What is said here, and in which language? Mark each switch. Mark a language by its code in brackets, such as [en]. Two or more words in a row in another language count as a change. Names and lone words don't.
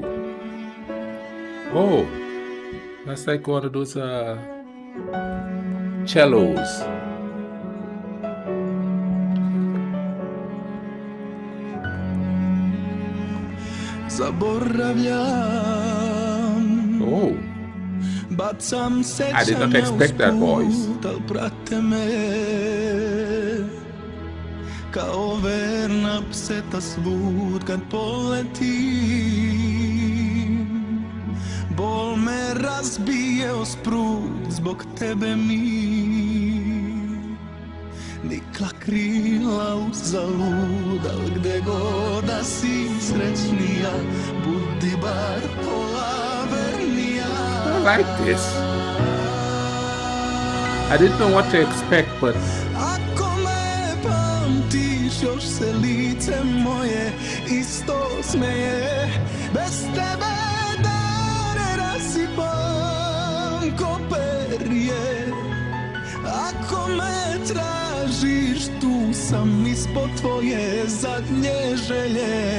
[en] Oh, that's like one of those cellos. [sr] Zaboravljam. Oh, Bacam [en] I did not expect that voice. [sr] Al prate me kao verna pseta svud kad poletim. Bol me razbije o sprud zbog tebe mi nikla krila uzalud, al gde god da si srećnija, budi bar pola vernija. [en] I like this. I didn't know what to expect, but [sr] Ako me pamtiš, još se lice moje isto smeje. Bez tebe dane rasipam ko perje. Ako me tražiš, tu sam ispod tvoje zadnje želje.